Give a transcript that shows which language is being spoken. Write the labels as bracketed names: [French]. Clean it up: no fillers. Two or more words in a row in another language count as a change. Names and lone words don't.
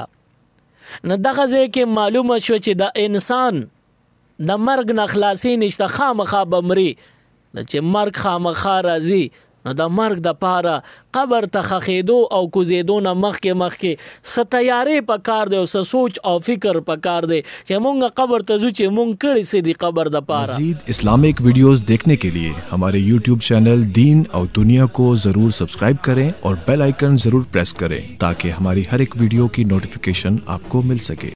[Pashto] نو دغه ځای کې معلومه شوه چې د انسان د مرګ نه خلاصې نشته، خامخا به مرې. چې مرګ خامخا راځي نو د مرګ د پاره قبر ته خښېدو او کوزېدو نه مخکې څه تیارې په کار دی او څه سوچ او فکر په کار دی چې مونږ قبر ته ځو چې مونږ کړي څه دي قبر د پاره. [Urdu] مزید اسلامک ویڈیوز دیکھنے کے لیے ہمارے یوٹیوب چینل دین اور دنیا کو ضرور سبسکرائب کریں اور بیل آئیکن ضرور پریس کریں تاکہ ہماری ہر ایک ویڈیو کی نوٹیفیکیشن آپ کو مل سکے.